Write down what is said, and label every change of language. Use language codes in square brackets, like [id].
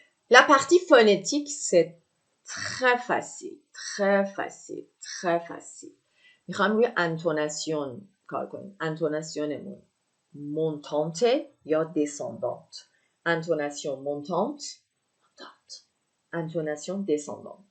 [fr] La partie phonétique, c'est très facile, très facile, très facile. [fa] میخوام روی انتوناسیون کار کنیم. [fr] انتوناسیونمون montante یا descendante. Intonation montante, intonation descendante.